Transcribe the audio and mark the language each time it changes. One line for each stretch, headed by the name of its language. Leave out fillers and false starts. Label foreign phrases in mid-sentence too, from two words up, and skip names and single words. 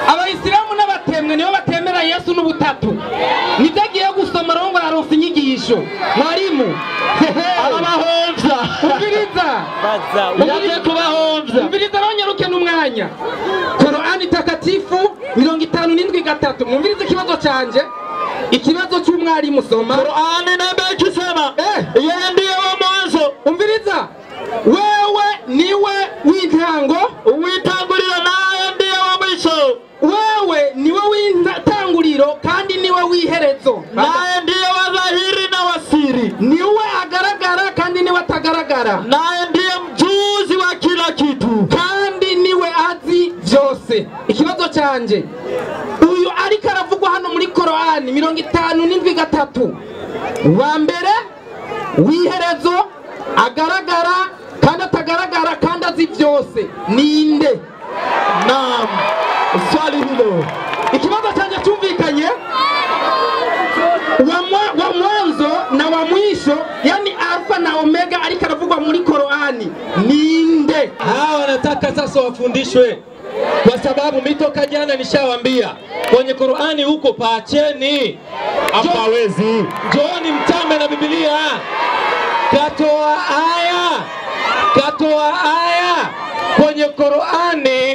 Rundi: Abayisilamu n'abatemwe nibo batemera Yesu n'ubutatu. Nitagiye gusoma rongo aronse inyigisho. Mwarimu abahomvya. Umviriza. Yagiye kubahomvya. Umviriza ronyeruke n'umwanya.
Swahili: Qur'ani takatifu 57:3.
Rundi: Mwumvirize ikibazo canje. Ikibazo cy'umwarimu soma.
Swahili: Qur'ani nabeki sema. Yeye ndiye wa mwanzo.
Rundi: Umviriza. Wewe niwe w'intango,
Swahili: uwitangurira naye ndiye wa mwisho.
Rundi: Wewe niwe w'intanguriro kandi niwe w'iherezo.
Swahili: Naye ndiye wa dhahiri na wasiri.
Rundi: Niwe agaragara kandi niwe atagaragara.
Swahili: Naye ndiye mjuzi wa kila kitu
Rundi: kandi niwe azi byose. Ikibazo canje uyu ariko aravugwa hano muri Qur'ani 57:3. Wa mbere w'iherezo agaragara kandi atagaragara kandi azi byose ninde?
Swahili: Naam. Swali hilo.
Rundi: Ikibazo canje cyumvikanye.
Swahili: Wa mwanzo na wa mwisho, yani alfa na omega
Rundi: ariko aravugwa muri Qur'ani ninde?
Swahili: Hawa wanataka sasa wafundishwe, kwa sababu mitoka jana nishawaambia kwenye Qur'ani huko paacheni. Hapawezi. Njooni mtame na Biblia. Katoa aya kwenye Qur'ani.